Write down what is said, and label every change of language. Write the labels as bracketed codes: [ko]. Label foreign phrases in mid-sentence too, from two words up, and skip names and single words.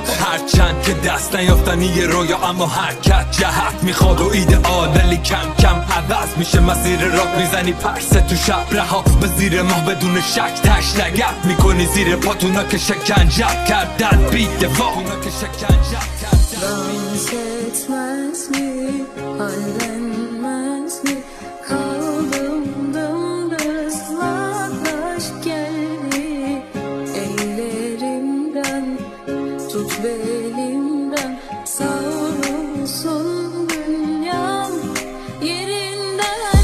[fa] هرچند که دست نیافتنی یه رویا، اما حرکت جهت میخواد و ایدئال، ولی کم کم عوض میشه مسیر راه. میزنی پرسه تو شب رها به زیر ماه بدون شک، تش لگت میکنی زیر پاتونا که شکنجت کردن بی دفاع. [tr] Dans etmez mi, hallenmez mi? Kaldım dımdızlak aşk geldi ellerimden, tut belimden, savrulsun dünyam yerinden.